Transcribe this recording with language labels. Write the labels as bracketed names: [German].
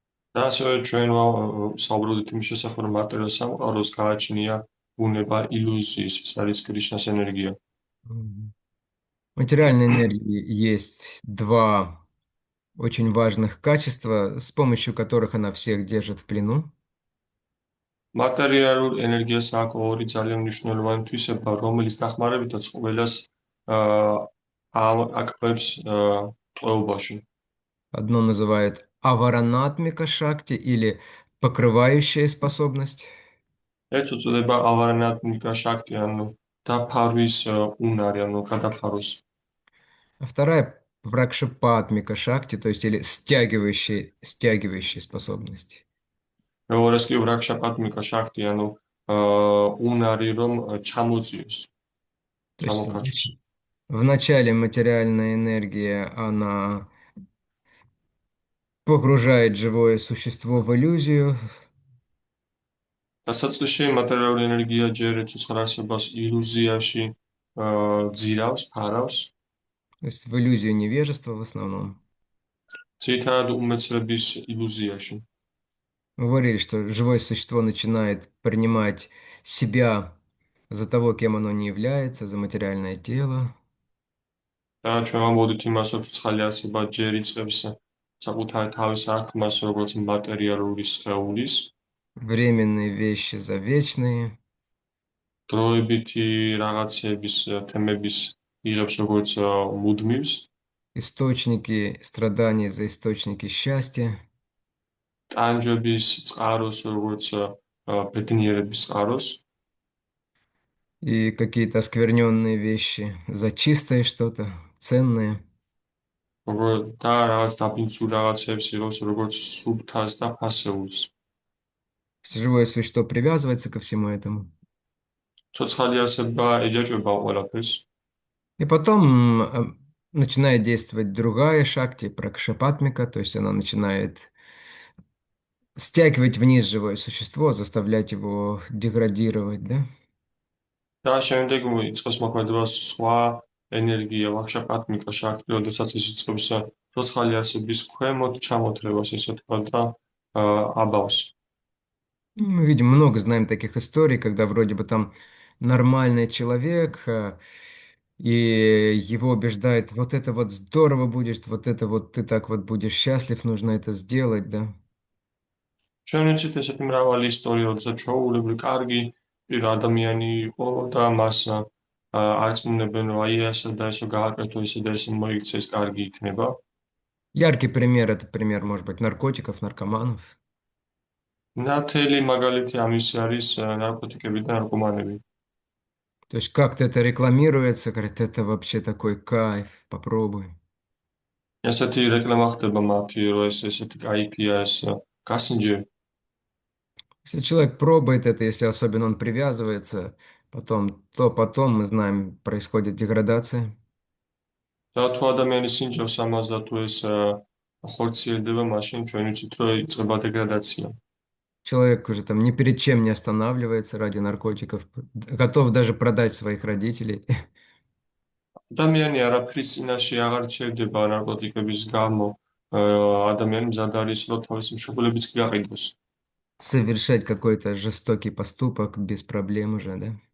[Georgian] და ასევე ჩვენ საუბრობდით იმის შესახებ, რომ მატერიალურ სამყაროს გააჩნია ბუნება ილუზიის, ეს არის კრიშნას ენერგია. Мгм. [Russian] В материальной энергии есть 2 очень важных качества, с помощью которых она всех держит в плену. [Georgian] მატერიალურ ენერგიას აქვს ორი ძალიან მნიშვნელოვანი თვისება, რომელიც დახმარებითაც ყველას აკავებს ტყვეობაში. [Russian] Одно называют аваранатмика шакти или покрывающая способность. [Georgian] ეს უწოდება ავარანატმიკა შაქტი, ანუ დაფარვის უნარი, ანუ გადაფარვის. [Russian] А вторая пракшапатмика шакти, то есть или стягивающие способности. [Georgian] Როგორც კი ვრაქშაპატმიკა შაქტი, ანუ უნარი რომ ჩამოწიოს, [Russian] То есть [Georgian] ჩამოქაჩოს. [Russian] в начале материальная энергия, она погружает живое существо в иллюзию, [Georgian] დასაწყისში მატერიალური ენერგია ჯერ ცოცხალ არსებას ილუზიაში ძირავს, ფარავს. [Russian] то есть в иллюзию невежества в основном. [Georgian] ძირითადად უმეცრების ილუზიაში. [Russian] Мы говорили, что живое существо начинает принимать себя за того, кем оно не является, за материальное тело. [Georgian] და ჩვენ ვამბობთ იმას, რომ ცოცხალი არსება ჯერ იწყებს საკუთარ თავის აღქმას, როგორც მატერიალური სხეულის, [Russian] Временные вещи за вечные. [Georgian] დროებითი რაღაცების თემების იღებს როგორც მუდმივს. [Russian] Источники страданий за источники счастья. [Georgian] ტანჯვების წყაროს, როგორც ბედნიერების წყაროს. [Russian] И какие-то оскверненные вещи за чистое что-то, ценное. [Georgian] და რაღაც დაბინძურ რაღაცებს იღებს როგორც სუბთას და ფასეულს. [Russian] Живое существо привязывается ко всему этому. [Georgian] ცოცხალი არსება ეჯაჭვება ყველაფერს. [Russian] И потом начинает действовать другая шакти, пракшапатмика, то есть она начинает стягивать вниз живое существо, заставлять его деградировать, да? [Georgian] და შემდეგ იწყებს მოქმედებას სხვა ენერგია, ვაქშაპატმიკა შაქტი, როდესაც ის იწყებს ცოცხალი არსების ქვემოთ ჩამოთრევას, ესე თქვა და აბავს. [Russian] Мы видим много, знаем таких историй, когда вроде бы там нормальный человек, и его убеждают, вот это вот здорово будет, вот это вот ты так вот будешь счастлив, нужно это сделать, да. [Georgian] ჩვენ ვიცით ესეთი მრავალი ისტორია, როდესაც ჩვეულებრივ კარგი პირ ადამიანი იყო და მას არწმუნებენ, რომ აი ესე და ესე გააკეთო, ესე და ესე მოიქცეს, კარგი იქნება. [Russian] Яркий пример, это пример, может быть, наркотиков, наркоманов. [Georgian] ნათელი მაგალითი ამისი არის ნარკოტიკები და ნარკომანები. [Russian] То есть как-то это рекламируется, говорит, это вообще такой кайф, попробуй. [Georgian] ესეთი რეკლამა ხდება მათი, რომ ეს ესეთი кайფია, ეს გასინჯე. [Russian] Если человек пробует это, если особенно он привязывается, то потом, мы знаем, происходит деградация. [Georgian] და თუ ადამიანი სინჯავს ამას და თუ ეს ხორციელდება, მაშინ ჩვენ ვიცით, რომ იწყება დეგრადაცია. Человек уже там ни перед чем не останавливается ради наркотиков, готов даже продать своих родителей. ადამიანი არაფრის წინაშე აღარ ჩერდება ნარკოტიკების გამო. ადამიანი მზად არის, რომ თავისი მშობლებიც გაყიდოს. [Russian] Совершать какой-то жестокий поступок без проблем уже, да?